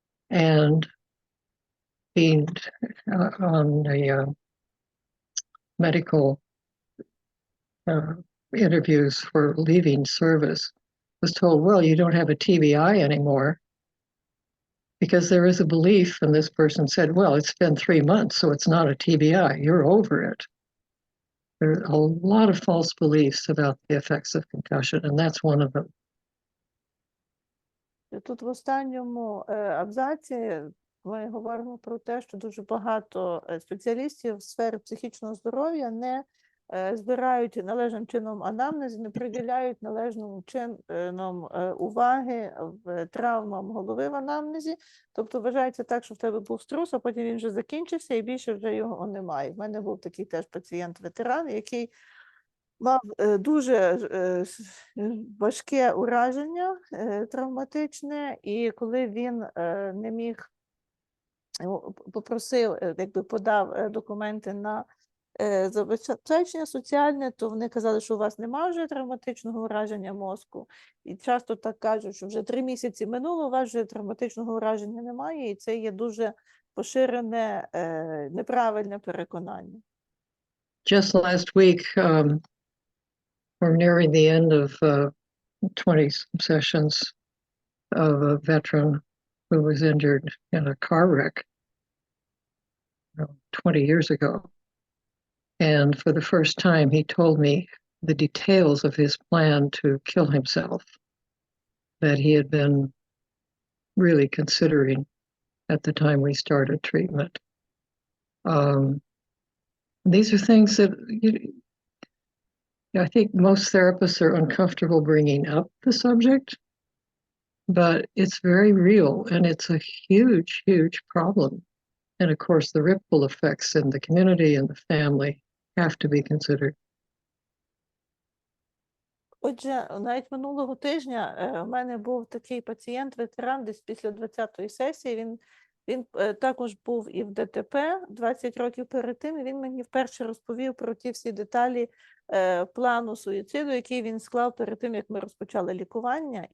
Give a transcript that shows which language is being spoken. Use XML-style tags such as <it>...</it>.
<en>And being on the medical interviews for leaving service, was told, well, you don't have a TBI anymore, because there is a belief, and this person said, well, it's been 3 months, so it's not a TBI, you're over it. There are a lot of false beliefs about the effects of concussion, and that's one of them.</en> <uk>Тут в останньому абзаці ми говоримо про те, що дуже багато спеціалістів в сфері психічного здоров'я не збирають належним чином анамнез, не приділяють належним чином уваги в травмам голови в анамнезі. Тобто вважається так, що в тебе був струс, а потім він вже закінчився і більше вже його немає. В мене був такий теж пацієнт-ветеран, який мав дуже важке ураження травматичне, і коли він не міг, попросив, якби подав документи на забезпечення соціальне, то вони казали, що у вас немає вже травматичного ураження мозку. І часто так кажуть, що вже 3 місяці минуло, у вас вже травматичного ураження немає, і це є дуже поширене неправильне переконання.</uk> <en>Just last week, we're nearing the end of 20 sessions of a veteran who was injured in a car wreck 20 years ago. And for the first time, he told me the details of his plan to kill himself that he had been really considering at the time we started treatment. These are things that I think most therapists are uncomfortable bringing up the subject, but it's very real, and it's a huge, huge problem. And of course, the ripple effects in the community and the family have to be considered.</en> <uk>Отже, навіть минулого тижня у мене був такий пацієнт-ветеран десь після 20-ї сесії. Він також був і в ДТП 20 років перед тим, і він мені вперше розповів про ті всі деталі плану суїциду, який він склав перед тим, як ми розпочали лікування.</uk>